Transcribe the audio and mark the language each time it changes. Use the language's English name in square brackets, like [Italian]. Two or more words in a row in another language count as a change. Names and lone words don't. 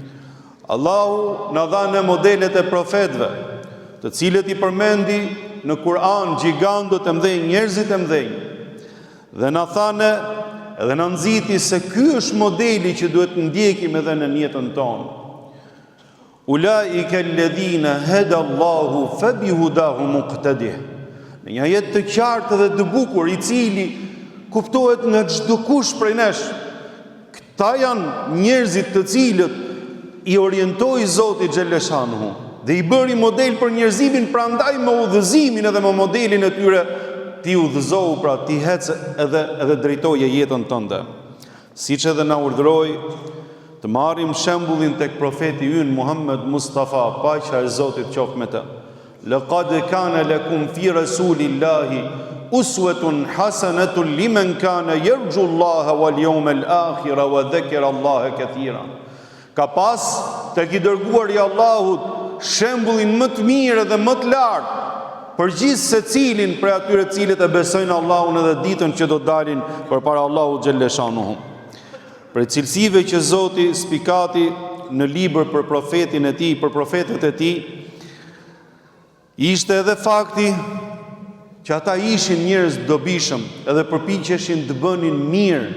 [Albanian] Allahu na dha në modelet e profetëve, të cilët i përmendi në Kur'an gjigantët e mëdhenj, njerëzit e mëdhenj, dhe na thanë edhe në nxiti se ky është modeli që duhet të ndjekim edhe në jetën tonë. [Arabic] أولئك الذين هدى الله فبهداهم اقتده. [Albanian] Në një jetë të qartë dhe të bukur, i cili kuptohet nga çdo kush prej nesh. Këta janë njerëzit të cilët i orientoi Zoti xhaleshanuhu dhe i bëri model për njerëzimin, prandaj me udhëzimin edhe me modelin e tyre ti udhëzohu, pra ti hecë edhe drejtoje jetën tënde. Siç edhe na urdhëroi të marrim shembullin tek profeti ynë Muhammed Mustafa, paqja e Zotit qoftë me të. [Arabic] لقد كان لكم في رسول الله أسوة حسنة لمن كان يرجو الله واليوم الآخر وذكر الله كثيرا. [Albanian] Ka pas tek i dërguari i Allahut shembullin më të mirë dhe më të lartë për gjithë secilin prej atyre cilët e besojnë Allahun edhe ditën që do dalin përpara Allahut xhaleshanuhu. Për cilësive që Zoti spikati në libër për profetin e Tij, për profetët e Tij, ishte edhe fakti që ata ishin njerëz dobishëm edhe përpiqeshin të bënin mirë.